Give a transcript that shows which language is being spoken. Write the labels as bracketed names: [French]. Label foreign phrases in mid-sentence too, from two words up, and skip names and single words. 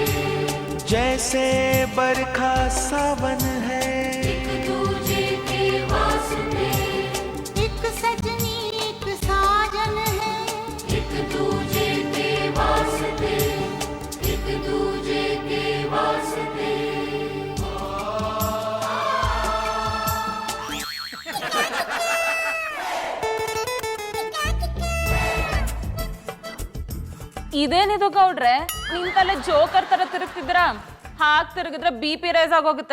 [Hindi] जैसे बरखा सावन है, एक दूजे के वास्ते, एक सजनी एक साजन है, एक दूजे के वास्ते, एक दूजे के वास्ते. [Kannada] ಇದೇನಿದು ಗೌಡ್ರೆ, ನಿನ್ ತಲೆ ಜೋಕರ್ ತರ ತಿರುಗ್ತಿದ್ರ, ಹಾಕ್ ತಿರುಗಿದ್ರೆ [English] BP rise [Kannada] ಆಗೋಗುತ್ತೆ.